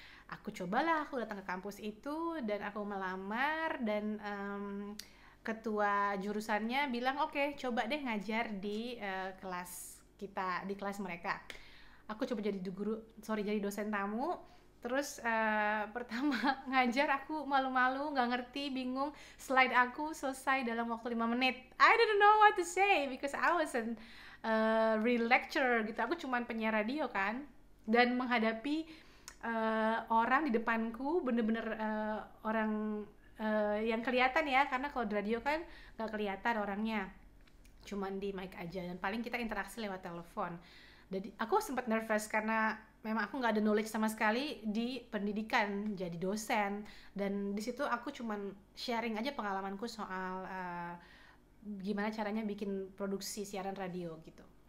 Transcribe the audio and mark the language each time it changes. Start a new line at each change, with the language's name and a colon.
Indonesian: Aku cobalah, aku datang ke kampus itu dan aku melamar, dan ketua jurusannya bilang oke, coba deh ngajar di kelas kita, di kelas mereka. Aku coba jadi jadi dosen tamu. Terus pertama ngajar aku malu-malu, nggak ngerti, bingung. Slide aku selesai dalam waktu 5 menit.
English: I didn't know what to say because I wasn't real lecturer gitu.
Indonesian: Aku cuman penyiar radio kan, dan menghadapi orang di depanku bener-bener orang yang kelihatan ya, karena kalau di radio kan nggak kelihatan orangnya, cuman di mic aja, dan paling kita interaksi lewat telepon. Jadi aku sempat nervous karena memang aku nggak ada knowledge sama sekali di pendidikan jadi dosen, dan di situ aku cuman sharing aja pengalamanku soal gimana caranya bikin produksi siaran radio gitu.